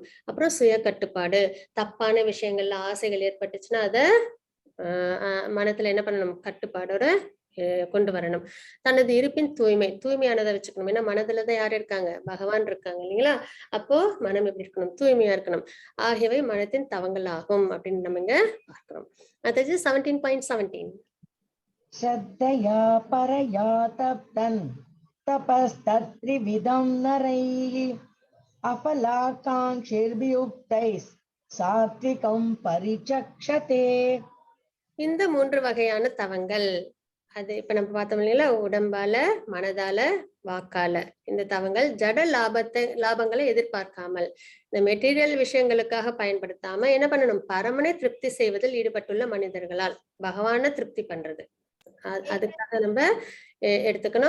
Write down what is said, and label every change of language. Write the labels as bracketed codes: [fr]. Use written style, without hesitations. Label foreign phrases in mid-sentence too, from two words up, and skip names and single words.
[ta] அப்புறம் சுய கட்டுப்பாடு, தப்பான விஷயங்கள்ல ஆசைகள் ஏற்பட்டுச்சுன்னா அத மனத்துல என்ன பண்ணணும், கட்டுப்பாடோட கொண்டு வரணும். தனது இருப்பின் தூய்மை, தூய்மையானதை வச்சுக்கணும். ஏன்னா மனதுலதான் யாரு இருக்காங்க, பகவான் இருக்காங்க இல்லைங்களா. அப்போ மனம் எப்படி இருக்கணும், தூய்மையா இருக்கணும். ஆகியவை மனத்தின் தவங்கள் ஆகும் அப்படின்னு நம்ம இங்க பார்க்கிறோம். அடுத்தது 17.17. [sa] श्रद्धया परया तप्तन् तपस्तत्त्रिविधं नरैः अफलाकाङ्क्षिर्भियुक्तैः सात्विकं परिचक्षते. [ta] இந்த 3 வகையான தவங்கள், அது இப்ப நம்ம பார்த்தோம் இல்லைங்களா, உடம்பால, மனதால, வாக்கால. இந்த தவங்கள் ஜட லாபங்களை எதிர்பார்க்காமல், இந்த மெட்டீரியல் விஷயங்களுக்காக பயன்படுத்தாம என்ன பண்ணணும், பரமனை திருப்தி செய்வதில் ஈடுபட்டுள்ள மனிதர்களால் பகவான திருப்தி பண்றது, அதுக்காக நம்ம எடுத்துக்கணும்.